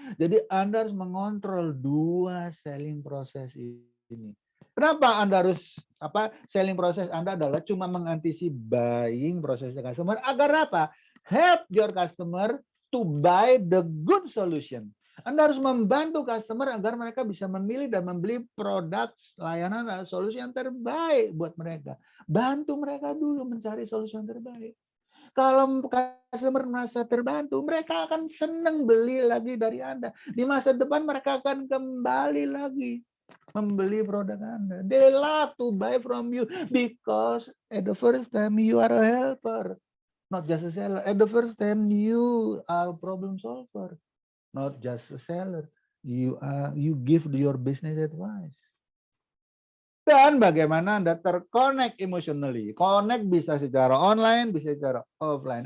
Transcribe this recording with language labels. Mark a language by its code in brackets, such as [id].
[id] Jadi Anda harus mengontrol dua selling proses ini. Kenapa Anda harus selling proses Anda adalah cuma mengantisipasi buying prosesnya customer agar apa? [en] Help your customer to buy the good solution. [id] Anda harus membantu customer agar mereka bisa memilih dan membeli produk, layanan, atau solusi yang terbaik buat mereka. Bantu mereka dulu mencari solusi yang terbaik. Kalau customer merasa terbantu, mereka akan senang beli lagi dari Anda. Di masa depan mereka akan kembali lagi membeli produk Anda. [en] They love to buy from you because at the first time you are a helper, not just a seller. At the first time you are a problem solver. Not just a seller, you give your business advice. [id] Dan bagaimana Anda terconnect emotionally. Connect bisa secara online, bisa secara offline.